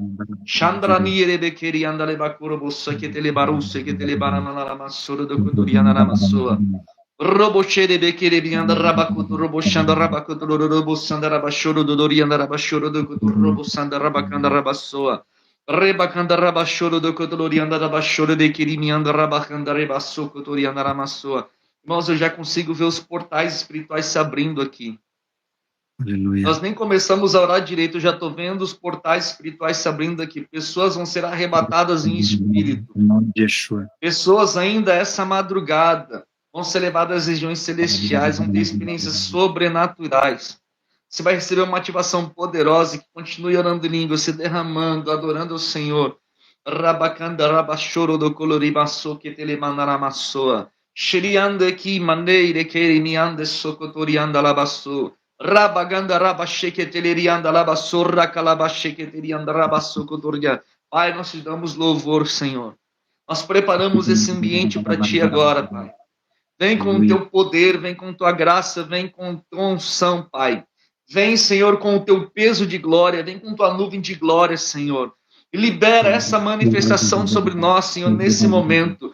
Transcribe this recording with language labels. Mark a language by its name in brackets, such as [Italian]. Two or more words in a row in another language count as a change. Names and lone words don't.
[Portuguese] Chandrani ere bekeri andale bakuro bossa ketele baruse ketele baranana masoro do kotoria nanamasoa. Robo shere bekere bianda rabakutu robo shanda rabakutu robo sanda rabashoro do dorianda rabashoro do kutu robo sanda rabakanda rabasoa. Rebakanda rabashoro do kotolorianda rabashoro de kirimianda rabakanda rebasso kotorianda ramassoa. Irmãos, eu já consigo ver os portais espirituais se abrindo aqui. Aleluia. Nós nem começamos a orar direito, eu já estou vendo os portais espirituais se abrindo aqui. Pessoas vão ser arrebatadas em espírito. Em nome de Yeshua. Pessoas ainda essa madrugada vão ser levadas às regiões celestiais, vão ter experiências sobrenaturais. Você vai receber uma ativação poderosa e que continue orando em língua, se derramando, adorando o Senhor. Rabacanda rabachoro do coloribaço que telemanaramassoa. Shiriande que maneire que miande socotorianda labasso. Rabaganda rabache que telerianda labasso, racalabache que terianda rabasso cotoria. Pai, nós te damos louvor, Senhor. Nós preparamos esse ambiente para ti agora, Pai. Vem com o teu poder, vem com tua graça, vem com tua unção, Pai. Vem, Senhor, com o teu peso de glória, vem com tua nuvem de glória, Senhor. E libera essa manifestação sobre nós, Senhor, nesse momento.